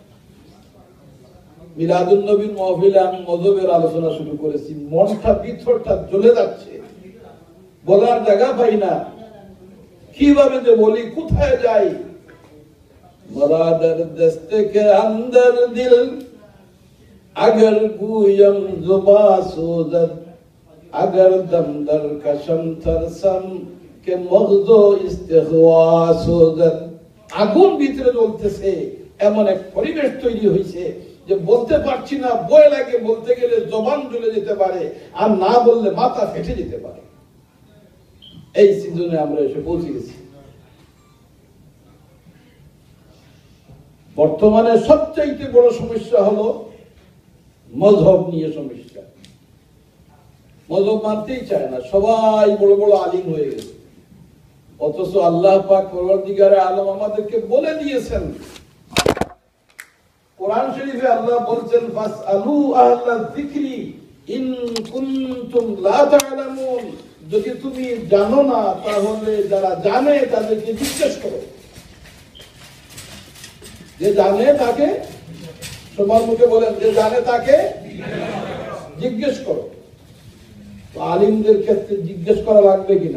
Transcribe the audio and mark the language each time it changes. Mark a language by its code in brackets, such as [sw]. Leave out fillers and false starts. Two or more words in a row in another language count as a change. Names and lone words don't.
[bn] মিলাদুন নবীর মাহফিলে আমি মযহবের আলোচনা শুরু করেছি, মনটা ভিতরটা জ্বলে যাচ্ছে, বলার জায়গা পাই না, কিভাবে যে বলি, কোথায় যাই। [fa] مرا دردیست که اندر دل اگر گویم زبان سوزد اگر دم درکشم ترسم که مغز استخوان سوزد. [bn] আগুন ভিতরে জ্বলতেছে, এমন এক পরিবেশ তৈরি হয়েছে যে বলতে পারছি না, ভয় লাগে, বলতে গেলে জবান জ্বলে যেতে পারে, আর না বললে মাথা ফেটে যেতে পারে। এই সিজনে আমরা এসে পৌঁছে গেছি। বর্তমানে সবচাইতে বড় সমস্যা হলো মযহব নিয়ে সমস্যা। মযহব মানতেই চায় না, সবাই বড় বড় আলিম হয়ে গেছে, অথচ আল্লাহ পাক [fa] پروردگار عالم [bn] আমাদেরকে বলে দিয়েছেন, কোরআন শরীফে আল্লাহ বলছেন [ar] فاسألوا أهل الذكر إن كنتم لا تعلمون. [bn] যদি তুমি জানো না তাহলে যারা জানে তাদেরকে জিজ্ঞেস করো। যে জানে তাকে, সবার মুখে বলেন, যে জানে তাকে জিজ্ঞেস করো। আলিমদের ক্ষেত্রে জিজ্ঞেস করা লাগবে কিনা?